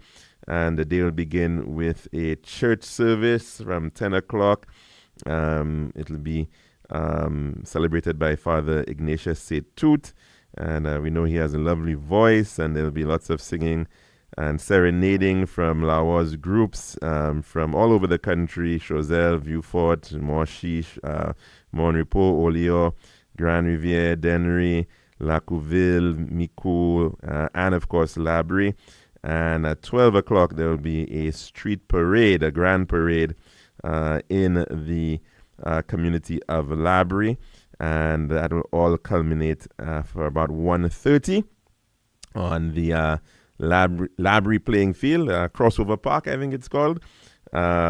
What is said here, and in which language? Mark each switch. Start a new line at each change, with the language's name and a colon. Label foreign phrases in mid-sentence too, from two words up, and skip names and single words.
English: And the day will begin with a church service from 10 o'clock. It'll be celebrated by Father Ignatius St. Tooth. And we know he has a lovely voice, and there'll be lots of singing and serenading from Laos groups from all over the country: Choiseul, Vieux-Fort, Montchiche, Montrepos, Olio, Grand Rivière, Dennery, Lacouville, Micoud, and of course Labrie. And at 12 o'clock, there will be a street parade, a grand parade in the community of Labrie. And that will all culminate for about 1:30 on the Labrie playing field, Crossover Park, I think it's called.